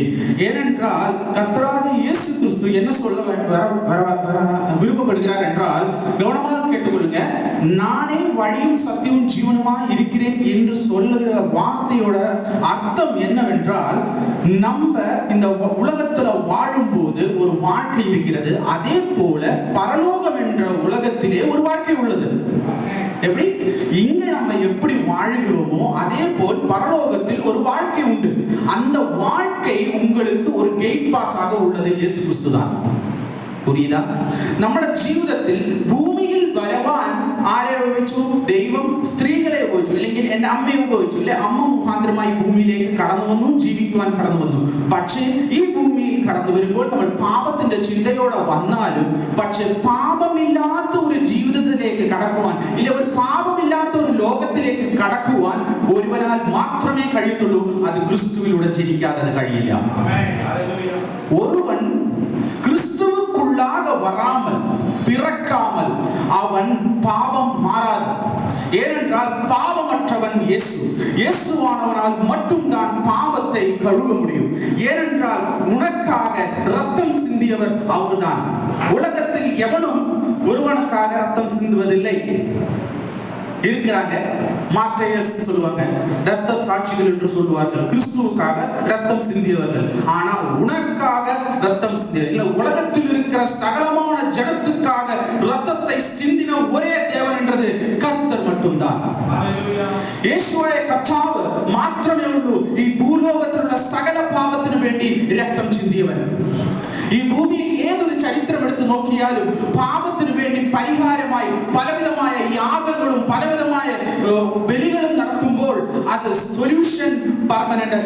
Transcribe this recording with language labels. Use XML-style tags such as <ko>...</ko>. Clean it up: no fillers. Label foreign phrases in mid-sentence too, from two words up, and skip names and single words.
<ta>ஏனென்றால் கர்த்தராகிய இயேசு கிறிஸ்து என்ன சொல்ல விருப்பப்படுகிறார் என்றால், கவனமாக கேட்டுக்கொள்ளுங்க, நானே வழியும் சத்தியமும் ஜீவனுமாக இருக்கிறேன் என்று சொல்லுகிற வார்த்தையோட அர்த்தம் என்னவென்றால், நம்ம இந்த உலகத்துல வாழும்போது ஒரு வாழ்க்கை இருக்கிறது, அதே போல பரலோகம் என்ற உலகத்திலே ஒரு வாழ்க்கை உள்ளது. எப்படி இங்க நம்ம எப்படி வாழ்கிறோமோ அதே போல் பரலோகத்தில் ஒரு வாழ்க்கை உண்டு. அந்த வாழ்க்கை உங்களுக்கு ஒரு</ta> <en>guide pass</en> <ta>ஆக உள்ளது இயேசு கிறிஸ்து தான்.</ta> <ml>പുരിയുതാ നമ്മുടെ ജീവിതത്തിൽ ഭൂമിയിൽ വരവാൻ ആരെ ഉപയോഗിച്ചു? ദൈവം സ്ത്രീകളെ ഉപയോഗിച്ചു, അല്ലെങ്കിൽ എൻ്റെ അമ്മയെ ഉപയോഗിച്ചു അല്ലെ? അമ്മ മുഖാന്തരമായി ഭൂമിയിലേക്ക് കടന്നു വന്നു, ജീവിക്കുവാൻ കടന്നു വന്നു. പക്ഷേ ഈ ഭൂമിയിൽ കടന്നു വരുമ്പോൾ നമ്മൾ പാപത്തിന്റെ ചിന്തയോടെ വന്നാലും പക്ഷെ പാപമില്ലാത്ത ഒരു ജീവിതത്തിലേക്ക് കടക്കുവാൻ, ഇല്ല ഒരു പാപമില്ലാത്ത ഒരു ലോകത്തിലേക്ക് കടക്കുവാൻ ഒരുവനാൽ മാത്രമേ കഴിയത്തുള്ളൂ. അത് ക്രിസ്തുവിലൂടെ ജനിക്കാതെ അത് കഴിയില്ല.</ml> <ta>ഒരുവൻ கிறிஸ்துவுக்குள்ளாக வராமல் பிறக்காமல் அவன் பாவம் மாறாது. ஏனென்றால் பாவமற்றவன் இயேசு. இயேசுவானவனால் மட்டும்தான் பாவத்தை கழுவ முடியும். ஏனென்றால் உனக்காக ரத்தம் சிந்தியவர் அவர்தான். உலகத்தில் எவனும் ஒருவனுக்காக ரத்தம் சிந்துவதில்லை. இருக்கிறாங்க, மாற்றையர் சொல்லுவாங்க, ரத்த சாட்சிகள் என்று சொல்லுவார்கள், கிறிஸ்துவுக்காக ரத்தம் சிந்தியவர்கள். ஆனால் உனக்காக ரத்தம் சிந்திய இல்ல, உலகத்தில் இருக்கிற சகலமான ஜனத்துக்காக ரத்தத்தை சிந்தின ஒரே தேவன் என்றது கர்த்தர் மட்டும்தான்.</ta> <ml>യേശുവായ കർത്താവ് മാത്രമേ ഉള്ളൂ ഈ ഭൂലോകത്തിലുള്ള സകല പാപത്തിനു വേണ്ടി രക്തം ചിന്തിയവൻ. ഈ ഭൂമിയിൽ ഏതൊരു ചരിത്രം എടുത്തു നോക്കിയാലും പാപത്തിനു വേണ്ടി പരിഹാരമായി പലവിധമായ യാഗങ്ങളും പലവിധമായ ബലികളും നടത്തുമ്പോൾ അത്</ml> <en>solution permanent</en> <ml>അല്ല.</ml>